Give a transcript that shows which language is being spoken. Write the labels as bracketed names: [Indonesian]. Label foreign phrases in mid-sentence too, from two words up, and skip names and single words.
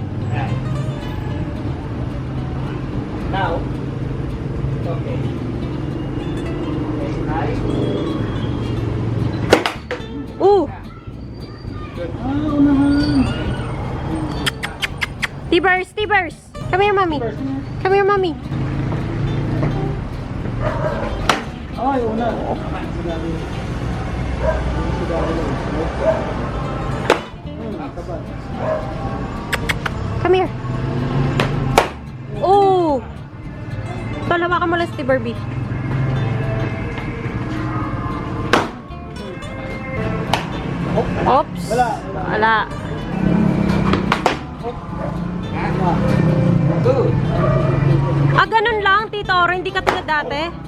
[English] Now, okay. Okay, Ooh! T-Bars! T-Bars! Come here, mommy! Come here, mommy! [Filipino] Ay, una. [English] Come here! Oh! [Filipino] Talawa ka mo lang si Barbie. Oops! Wala. Ah, ganun lang, Tito Oro. Hindi ka tulad dati.